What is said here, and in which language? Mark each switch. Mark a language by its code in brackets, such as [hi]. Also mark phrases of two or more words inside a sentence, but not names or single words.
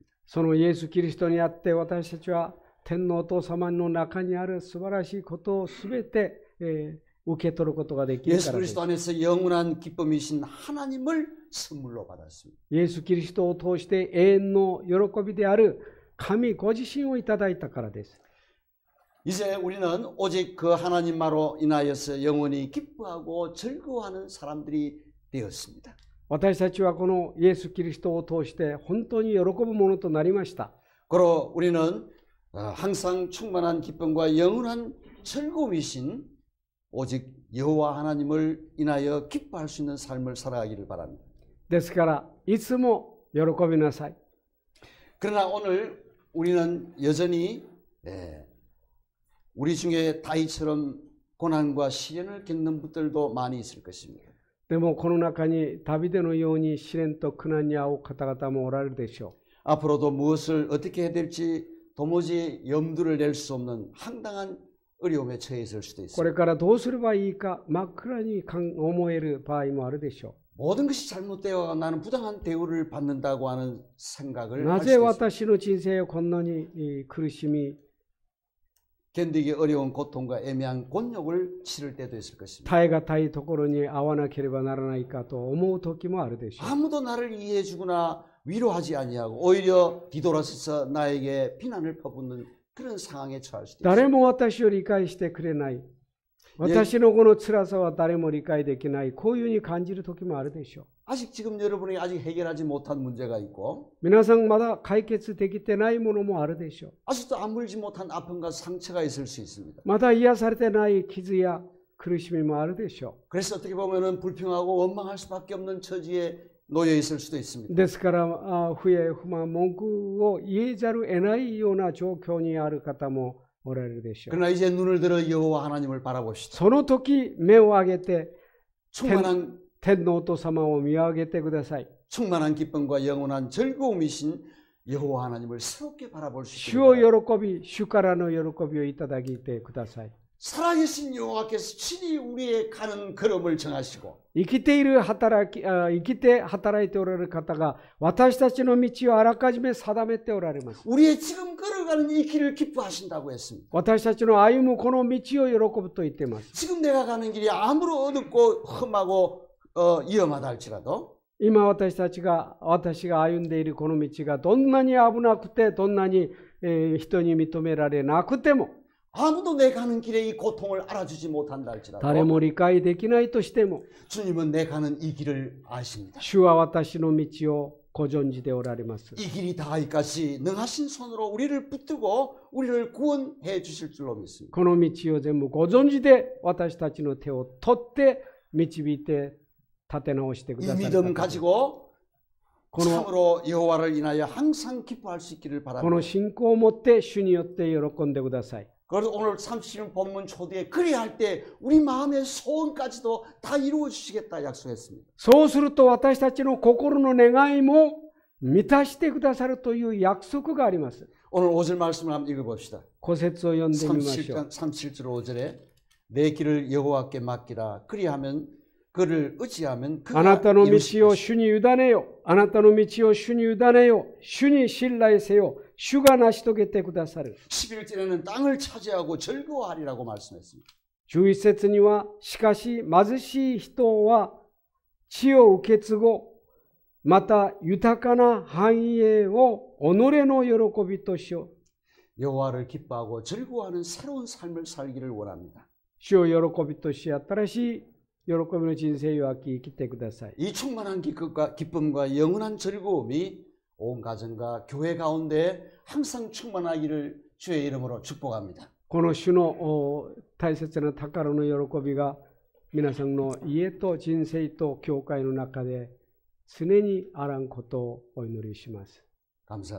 [ja] そのイエス・キリストにあって私たちは天のお父様の中にある素晴らしいことをすべて受け取ることができるか [ko] 예수 [ja] らです。 [ko] 그리스도 안에서 영원한 기쁨이신 하나님을 선물로 받았습니다. [ja] イエス・キリストを通して永遠の喜びである神ご自身をいただいたからです。 [ko] 이제 우리는 오직 그 하나님만으로 인하여서 영원히 기뻐하고 즐거워하는 사람들이 되었습니다. [ja] 私たちはこのイエス・キリストを通して本当に喜ぶものとなりました。 [ko] 그로 우리는 항상 충만한 기쁨과 영원한 즐거움이신 오직 여호와 하나님을 인하여 기뻐할 수 있는 삶을 살아가기를 바랍니다. [ja] ですからいつも喜びなさい。 [ko] 그러나 오늘 우리는 여전히 우리 중에 다윗처럼 고난과 시련을 겪는 분들도 많이 있을 것입니다. [ja] でもこの中にダビデのように試練と苦難に遭う方々もおられるでしょう。 [ko] 앞으로도 무엇을 어떻게 해야 될지 도무지 염두를 낼 수 없는 황당한 어려움에 처해 있을 수도 [ja] これ [ko] 있습니다. [ja] からどうすればいいか真っ暗に思える場合もあるでしょ [ko] 모든 것이 잘못되어 나는 부당한 대우를 받는다고 하는 [ja] う。 [ko] 생각을 [ja] な [ko] 할 [ja] ぜ [ko] 수도 있습니다. [ja] 私の人生をこんなに苦しみ [ko] 견디기 어려운 고통과 애매한 곤욕을 치를 때도 있을 것입니다. [ja] 耐え難いところに遭わなければならないかと思う時もあるでしょう。 [ko] 아무도 나를 이해해 주거나 위로하지 아니하고 오히려 뒤돌아서서 나에게 비난을 퍼붓는 그런 상황에 처할 수도 있습니다. [ja] 誰も私を理解してくれない。私のこの辛さは誰も理解できない。こういうふうに感じる時もあるでしょう。 [ko] 아직 지금 여러분이 아직 해결하지 못한 문제가 있고 [ja] 皆さんまだ解決できてないものもあるでしょう。 [ko] 아직도 아물지 못한 아픔과 상처가 있을 수 있습니다. [ja] まだ癒されてない傷や苦しみもあるでしょ [ko] 그래서 어떻게 보면은 불평하고 원망할 수밖에 없는 처지에 놓여 있을 수도 [ja] う。 [ko] 있습니다. [ja] ですから、不平不満、文句を言えざるを得ないような状況にある方もおられるでしょう。 [ko] 그러나 이제 눈을 들어 여호와 하나님을 바라봅시다. [ja] その時、目を上げて、 [ko] 충만한 [ja] 天のお父様を見上げてください。 [ko] 충만한 기쁨과 영원한 즐거움이신 여호와 하나님을 새롭게 바라볼 수 [ja] 主を [ko] 있습니다. [ja] 喜び、主からの喜びをいただいてください。 [ko] 살아계신 여호와께서 친히 우리의 가는 걸음을 정하시고 [ja] 生きて働いておられる方が私たちの道をあらかじめ定めておられます。 [ko] 우리의 지금 걸어가는 이 길을 기뻐하신다고 했습니다. [ja] 私たちの歩むこの道を喜ぶと言っています。 [ko] 지금 내가 가는 길이 아무리 어둡고 험하고 위험하다 할지라도 [ja] 今私が歩んでいるこの道がどんなに危なくてどんなに人に認められなくても [ko] 아무도 내 가는 길에 이 고통을 알아주지 못한다 [ja] 誰 [ko] 할지라도 [ja] も理解できないとしても [ko] 주님은 내 가는 이 길을 아십니다. [ja] 主は私の道をご存知でおられます。 [ko] 이 길이 다하기까지 능하신 손으로 우리를 붙들고 우리를 구원해 주실 줄로 믿습니다. [ja] この道を全部ご存知で私たちの手を取って導いて立て直してく [ko] 이 [ja] ださい。 [ko] 믿음 가지고 [ja] この [ko] 참으로 여호와를 인하여 항상 기뻐할 수 있기를 [ja] この [ko] 바랍니다. [ja] 信仰を持って主によって喜んでください。 [ko] 그래서 오늘 37년 본문 초대에 그리할 때 우리 마음의 소원까지도 다 이루어 주시겠다 약속했습니다. [ja] そうすると私たちの心の願いも満たしてくださるという約束があります。 [ko] 오늘 5절 말씀을 한번 읽어봅시다. [ja] 5 節を読んでみましょう。 [ko] 37절 5절에 내 길을 여호와께 맡기라. 그리하면 그를 의지하면 [ja] あな [ko] 그가 [ja] たの [ko] 이루실 [ja] 道を [ko] 것이다. [ja] 主に委ねよ。あなたの道を主に委ねよ。主に信頼せよ。主が成し遂げてくださる。 [ko] 11절에는 땅을 차지하고 즐거워하리라고 말씀했습니다. [ja] 11 節には、しかし貧しい人は地を受け継ご、また豊かな繁栄を己の喜びとしよう。 [ko] 여호와를 기뻐하고 즐거워하는 새로운 삶을 살기를 원합니다. [ja] 主を喜びとし、新しい喜びの人生を生きてください。 [ko] 이 충만한 기쁨과 영원한 즐거움이 온 가정과 교회 가운데 항상 충만하기를 주의 이름으로 축복합니다. [ja] この主の大切な宝の喜びが皆さんの家と人生と教会の中で常にあらんことをお祈りします。 [ko] 감사합니다.